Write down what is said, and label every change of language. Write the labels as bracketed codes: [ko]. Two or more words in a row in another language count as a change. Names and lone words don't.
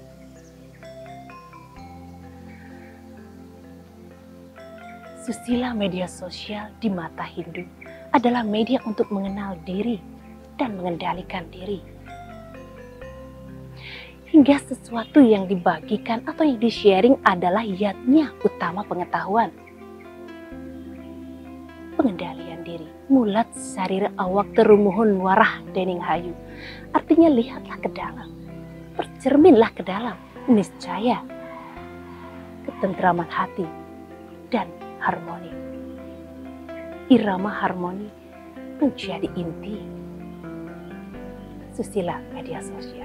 [id] Susila media sosial di mata Hindu adalah media untuk mengenal diri dan mengendalikan diri. Hingga sesuatu yang dibagikan atau yang di-sharing adalah yatnya utama pengetahuan. Pengendalian diri, [kaw] mulat sarira awak terumuhun warah dening hayu. [id] Artinya lihatlah ke dalam, bercerminlah ke dalam, niscaya ketentraman hati dan harmoni. Irama harmoni menjadi inti susila media sosial.